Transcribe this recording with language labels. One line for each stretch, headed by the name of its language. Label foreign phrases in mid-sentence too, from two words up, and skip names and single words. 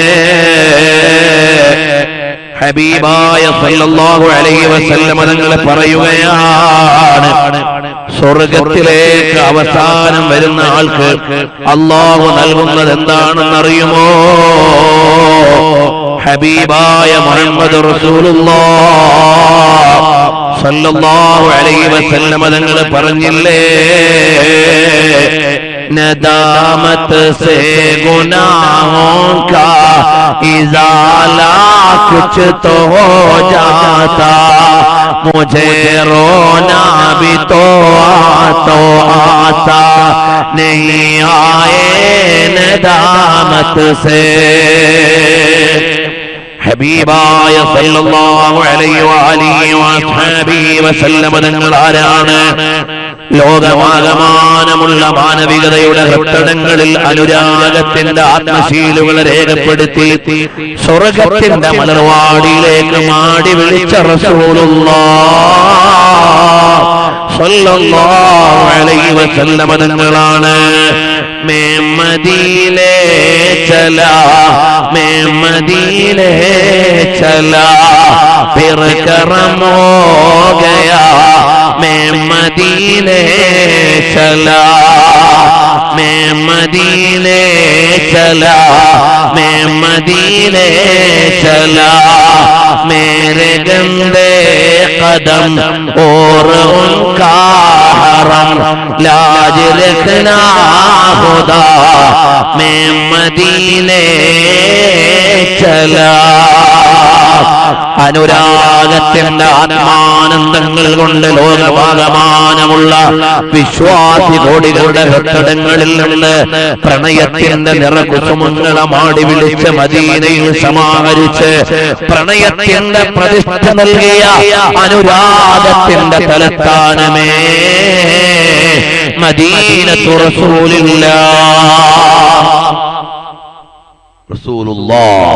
Malayalam: ഹബീബായ
Arabic: صلى الله عليه وسلم
Malayalam: തങ്ങൾ പറയുകയാണ്, സ്വർഗത്തിലേക്ക് അവസാനം വരുന്ന ആൾക്ക് അല്ലാഹു നൽകുന്നത് എന്താണെന്നറിയുമോ? ഹബീബായ
Arabic: محمد رسول الله صلى الله عليه وسلم
Malayalam: തങ്ങൾ പറഞ്ഞില്ലേ,
Urdu: ندامت سے گناہوں کا ازالہ کچھ تو ہو جاتا، مجھے رونا بھی تو آتا نہیں آئے ندامت سے.
Malayalam: ഹബീബായ
Arabic: صلى الله عليه وآله وسلم
Malayalam: തങ്ങൾ ആരാണ്? ലോകമാകമാനമുള്ള മാനവികതയുടെ ഹൃദയങ്ങളിൽ അനുരാഗത്തിന്റെ ആത്മശീലുകൾ രേഖപ്പെടുത്തി സ്വർഗത്തിന്റെ മലർവാടിയിലേക്ക് മാടി വിളിച്ച
Arabic: رسول الله صلى الله عليه وسلم
Malayalam: തങ്ങളാണ്.
Urdu: میں مدینے چلا، میں مدینے چلا، پھر کرم ہو گیا، میں مدینے چلا، میں مدینے چلا، میں مدینے چلا، میرے گندے قدم اور ان کا حرم لاج رکھنا خدا، میں مدینے چلا.
Malayalam: അനുരാഗത്തിന്റെ ആത്മാനന്ദങ്ങൾ കൊണ്ട് ലോകമാകമാനമുള്ള വിശ്വാസി കോടികളുടെ ഹൃദയങ്ങളിൽ നിന്ന് പ്രണയത്തിന്റെ നിറകുസുമങ്ങളെ മാടി വിളിച്ച് മദീനയിൽ സമാഹരിച്ച് പ്രണയത്തിന്റെ പ്രതിഷ്ഠ നൽകിയ അനുരാഗത്തിന്റെ തലസ്ഥാനമേ
Arabic: مدينة رسول الله.